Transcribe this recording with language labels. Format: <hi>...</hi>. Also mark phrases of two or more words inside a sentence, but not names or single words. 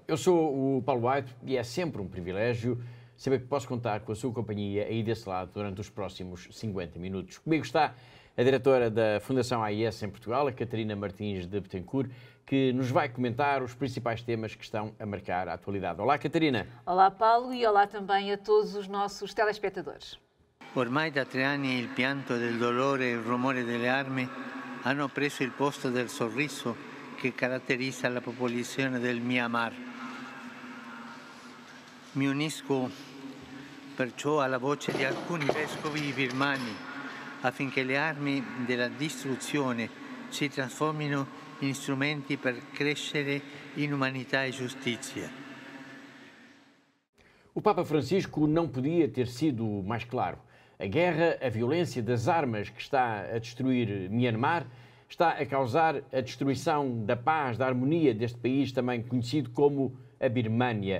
<pt>Eu sou o Paulo White e é sempre um privilégio saber que posso contar com a sua companhia aí desse lado durante os próximos 50 minutos. Comigo está a diretora da Fundação AIS em Portugal, a Catarina Martins de Betancourt, que nos vai comentar os principais temas que estão a marcar a atualidade. Olá, Catarina. Olá, Paulo, e olá também a todos os nossos telespectadores.</pt> <it>Ormai da 3 anni il pianto del dolore e il rumore delle armi hanno preso il posto del sorriso che caratterizza la popolazione del Myanmar. Mi unisco perciò alla voce di alcuni vescovi birmani affinché le armi della distruzione si trasformino in strumenti per crescere in umanità e giustizia.</it> <pt>O Papa Francisco não podia ter sido mais claro. A guerra, a violência das armas que está a destruir Myanmar, está a causar a destruição da paz, da harmonia deste país, também conhecido como a Birmânia.</pt>